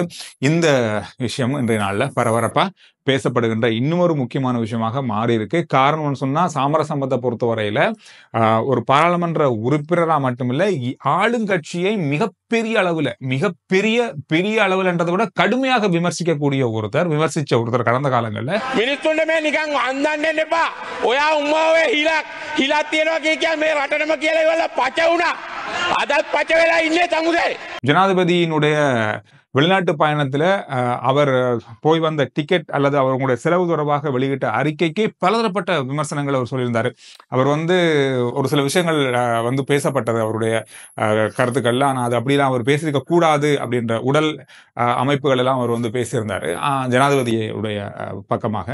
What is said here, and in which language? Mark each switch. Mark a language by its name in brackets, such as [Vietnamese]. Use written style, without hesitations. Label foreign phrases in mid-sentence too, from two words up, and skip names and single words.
[Tamil] இந்த விஷயம் இன்றைய நாள்ல பரபரப்பா பேசப்படுகின்ற இன்னொரு முக்கியமான விஷயமாக மாறி இருக்கு. காரணம்னு சொன்னா, சாமர சம்பத்தை பொறுத்தவரையில ஒரு பாராளுமன்ற உறுப்பினரா மட்டுமில்ல, ஆளுங்கட்சியை மிக மிகப்பெரிய அளவுல பெரிய அளவுலன்றதை விட கடுமையாக விமர்சிச்ச ஒருத்தர் கடந்த காலங்கள்ல [Sinhala] මිනිස්සුන්ට මේ නිකන් අන්දන්න එන්න එපා. ඔයා උම්මාවේ හිලක් තියෙනවා කිය මේ රටටම කියලා ඉවරලා පච වුණා. අදත් පච වෙලා ඉන්නේ තමුසේ. [Tamil] ஜனாதிபதியினுடைய வெளிநாட்டு பயணத்துல அவர் போய் வந்த டிக்கெட் அல்லது அவர்களுடைய செலவு தொடர்பாக வெளியிட்ட அறிக்கைக்கு பலதரப்பட்ட விமர்சனங்கள் அவர் சொல்லியிருந்தாரு. அவர் ஒரு சில விஷயங்கள் பேசப்பட்டது அவருடைய கருத்துக்கள்ல. ஆனா அது அப்படிலாம் அவர் பேசியிருக்க கூடாது அப்படின்ற உடல் அமைப்புகள் எல்லாம் அவர் பேசியிருந்தாரு ஜனாதிபதியுடைய பக்கமாக.